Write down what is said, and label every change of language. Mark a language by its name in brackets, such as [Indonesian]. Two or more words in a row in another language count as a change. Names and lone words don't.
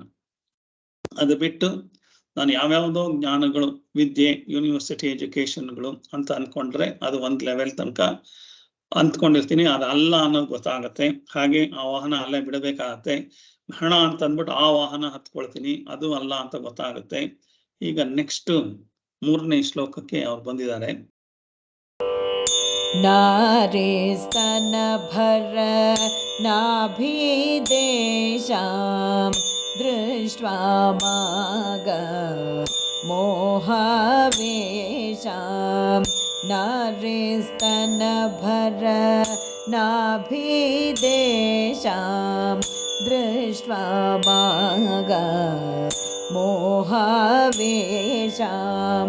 [Kannada] ಅದು ಬಿಟ್ಟು ನಾನು ಯಾವ್ಯಾವುದೋ ಜ್ಞಾನಗಳು, ವಿದ್ಯೆ, [English] university educations [Kannada] ಅಂತ ಅನ್ಕೊಂಡ್ರೆ ಅದು ಒಂದ್ ಲೆವೆಲ್ ತನಕ ಅಂದ್ಕೊಂಡಿರ್ತೀನಿ, ಅದಲ್ಲ ಅನ್ನೋದು ಗೊತ್ತಾಗತ್ತೆ. ಹಾಗೆ ಆ ವಾಹನ ಅಲ್ಲೇ ಬಿಡಬೇಕಾಗತ್ತೆ. ಹಣ ಅಂತ ಅಂದ್ಬಿಟ್ಟು ಆ ವಾಹನ ಹತ್ಕೊಳ್ತೀನಿ, ಅದು ಅಲ್ಲ ಅಂತ ಗೊತ್ತಾಗುತ್ತೆ. ಈಗ ನೆಕ್ಸ್ಟ್ 3ನೇ ಶ್ಲೋಕಕ್ಕೆ ಅವ್ರು ಬಂದಿದ್ದಾರೆ. [Sanskrit] नारे स्तनभर नाभिदेशां दृष्ट्वा माग मोहवेशां. नारे स्तनभर नाभिदेशां दृष्ट्वा माग मोहवेशां.